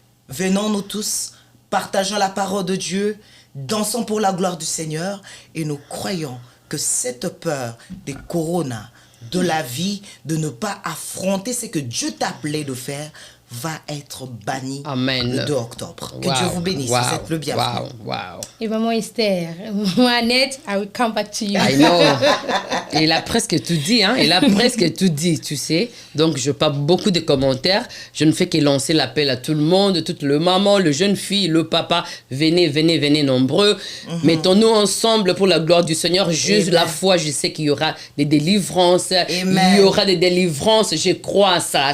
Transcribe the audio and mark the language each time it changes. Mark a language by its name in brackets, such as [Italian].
[French] Venons nous tous, partageons la parole de Dieu, dansons pour la gloire du Seigneur et nous croyons que cette peur des corona, de la vie, de ne pas affronter ce que Dieu t'a appelé de faire, va être banni le 2 octobre. Que Dieu vous bénisse. Vous êtes le bienvenu. Et maman Esther, maman Annette, [English] I will come back to you. I know. [French] Il a presque tout dit, hein. Il a presque tout dit, tu sais. Donc, je pas beaucoup de commentaires. Je ne fais que lancer l'appel à tout le monde, toute le maman, le jeune fille, le papa. Venez, venez, venez nombreux. Mettons-nous ensemble pour la gloire du Seigneur. Juste la foi, je sais qu'il y aura des délivrances. Il y aura des délivrances. Je crois à ça.